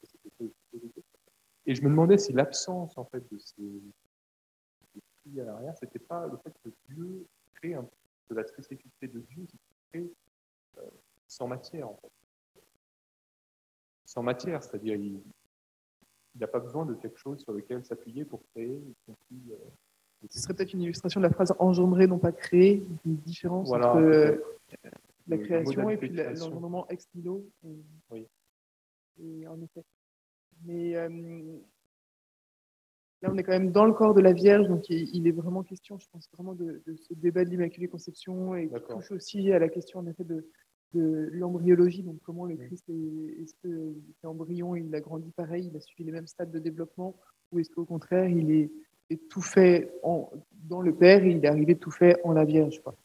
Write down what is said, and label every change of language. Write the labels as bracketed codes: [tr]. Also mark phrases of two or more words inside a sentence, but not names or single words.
[fr] Et je me demandais si l'absence en fait de ces dit à l'arrière, c'était pas le fait que Dieu crée de la spécificité de Dieu, c'est qu'il crée sans matière, en fait. Sans matière, c'est-à-dire il n'a pas besoin de quelque chose sur lequel s'appuyer pour créer, y compris, Ce serait peut-être une illustration de la phrase engendrer, non pas créer, une différence voilà, entre la le création et modalité puis de création. l'engendrement [la] ex nihilo. [fr] Oui. Et en effet. Mais là, on est quand même dans le corps de la Vierge, donc il est vraiment question, je pense, vraiment de ce débat de l'Immaculée Conception et qui D'accord. touche aussi à la question, en effet, de l'embryologie, donc comment le Christ est-ce que cet embryon, il a grandi pareil, il a suivi les mêmes stades de développement, ou est-ce qu'au contraire, il est tout fait dans le Père et il est arrivé tout fait en la Vierge, quoi.